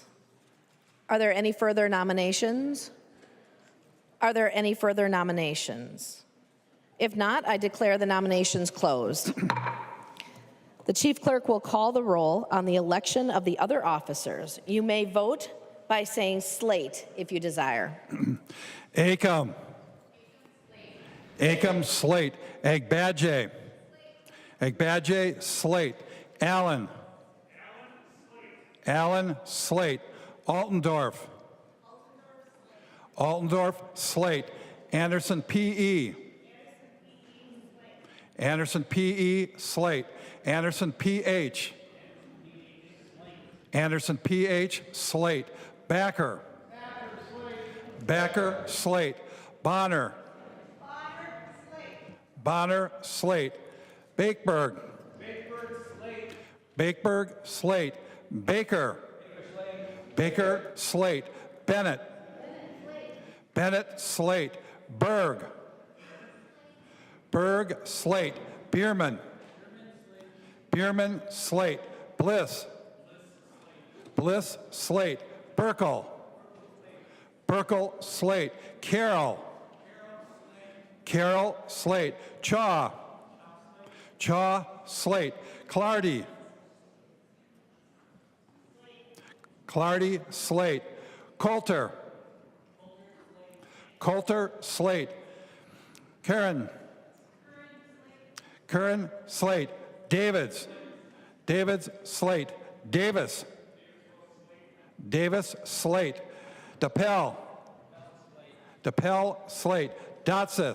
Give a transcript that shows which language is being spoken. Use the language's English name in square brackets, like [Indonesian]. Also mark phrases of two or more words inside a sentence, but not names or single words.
[English] Are there any further nominations? Are there any further nominations? If not, I declare the nominations closed. The chief clerk will call the roll on the election of the other officers. You may vote by saying slate if you desire. Acom. Acom, slate. Agbadje. Agbadje, slate. Allen. Allen, slate. Altendorf. Altendorf, slate. Anderson, P.E. Anderson, P.E., slate. Anderson, P.H. Anderson, P.H., slate. Backer. Backer, slate. Bonner. Bonner, slate. Bakeberg. Bakeberg, slate. Baker. Baker, slate. Bennett. Bennett, slate. Berg. Berg, slate. Bierman. Bierman, slate. Bliss. Bliss, slate. Burkle. Burkle, slate. Carroll. Carroll, slate. Chaw. Chaw, slate. Clardy. Clardy, slate. Coulter. Coulter, slate. Karen. Curran, slate. Davids. Davids, slate. Davis. Davis, slate. DePel. DePel, slate. Dotseth.